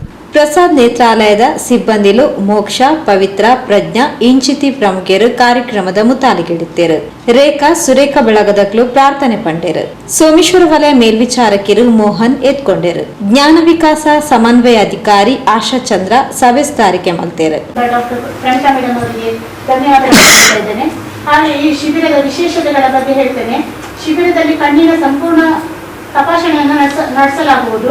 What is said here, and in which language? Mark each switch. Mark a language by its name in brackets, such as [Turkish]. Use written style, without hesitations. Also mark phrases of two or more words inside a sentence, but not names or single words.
[Tulu] ಪ್ರಸಾದ್ ನೇತ್ರಾಲಯದ ಸಿಬ್ಬಂದಿಲು ಮೋಕ್ಷ, ಪವಿತ್ರ, ಪ್ರಜ್ಞಾ ಇಂಚಿತಿ ಪ್ರಮುಖರು ಕಾರ್ಯಕ್ರಮದ ಮುತಾಲಿಗೆಡಿತ್ತೇರು. ರೇಖಾ ಸುರೇಖ ಬೆಳಗದಕ್ಲು ಪ್ರಾರ್ಥನೆ ಪಂಡೇರು. ಸೋಮೇಶ್ವರ ವಲಯ ಮೇಲ್ವಿಚಾರಕಿರು ಮೋಹನ್ ಎತ್ಕೊಂಡೇರು. ಜ್ಞಾನ ವಿಕಾಸ ಸಮನ್ವಯ ಅಧಿಕಾರಿ ಆಶಾ ಚಂದ್ರ ಸಭೆಸ್ತಾರಿಕೆ ಮಲ್ತೇರು. [Kannada] ಡಾಕ್ಟರ್ ಪ್ರಣೀತಾ ಮೇಡಮ್ ಅವರಿಗೆ ಧನ್ಯವಾದಗಳು ಹೇಳ್ತಾ ಇದ್ದೇನೆ. ಹಾಗೆ ಈ ಶಿಬಿರದ ವಿಶೇಷತೆಗಳ ಬಗ್ಗೆ ಹೇಳ್ತೇನೆ. ಶಿಬಿರದಲ್ಲಿ ಕಣ್ಣಿನ ಸಂಪೂರ್ಣ ತಪಾಸಣೆಯನ್ನು ನಡೆಸಲಾಗುವುದು.